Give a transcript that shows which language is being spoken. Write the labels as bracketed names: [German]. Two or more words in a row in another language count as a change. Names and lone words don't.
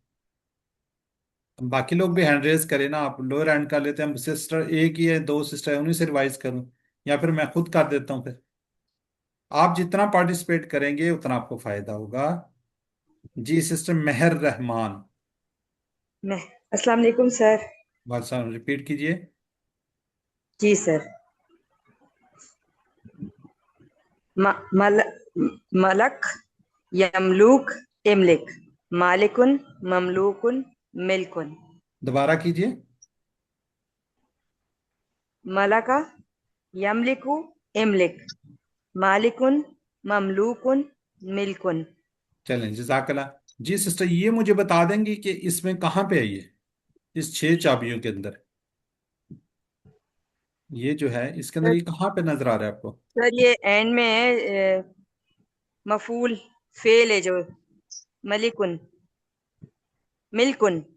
[Hindi] बाकी लोग भी [English] hand raise [Hindi] करें ना, आप [English] lower hand [Hindi] कर लेते हैं, हम सिस्टर एक ही है, दो सिस्टर है, उन्हीं से रिवाइज करूं या फिर मैं खुद कर देता हूं? फिर आप जितना पार्टिसिपेट करेंगे उतना आपको फायदा होगा। जी सिस्टर मेहर रहमान। मैं [Arabic] السلام عليكم [Hindi] सर। बादशाह रिपीट कीजिए। जी सर। [Arabic] م، مل، مَلَكَ يَمْلُكُ إِمْلِكْ مالِكٌ مَمْلُوكٌ مِلْكٌ. [Hindi] दोबारा कीजिए। [Arabic] مَلَكَ يَمْلِكُ إِمْلِكْ مالِكٌ مَمْلُوكٌ مِلْكٌ. [Hindi] चलें जजाकला। जी सिस्टर ये मुझे बता देंगी कि इसमें कहाँ पे है ये, इस 6 चाबियों के अंदर ये जो है, इसके अंदर सर ये कहाँ पे नजर आ रहा है आपको? सर ये एंड में है [Arabic] مفعول فعل [Hindi] है जो [Arabic] مالكٌ ملكٌ.